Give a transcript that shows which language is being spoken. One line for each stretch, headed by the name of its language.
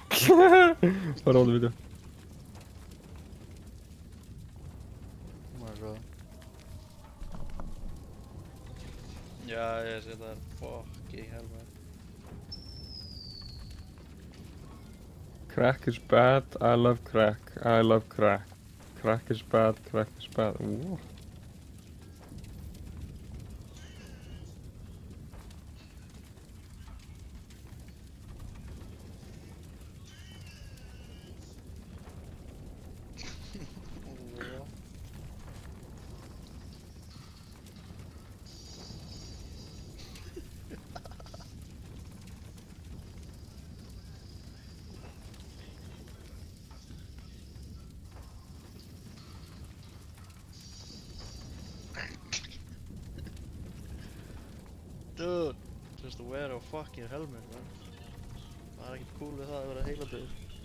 Icelandic: Horfa á þetta vídeo. Má sjá. Já, ég sé það er
English: fucking hell, man. Crack is bad, I love crack, I love crack. Crack is bad, crack is bad. Ooh. Dude, just wear a fucking helmet, man.
Icelandic: Það er ekkert cool við það að vera heiladauður.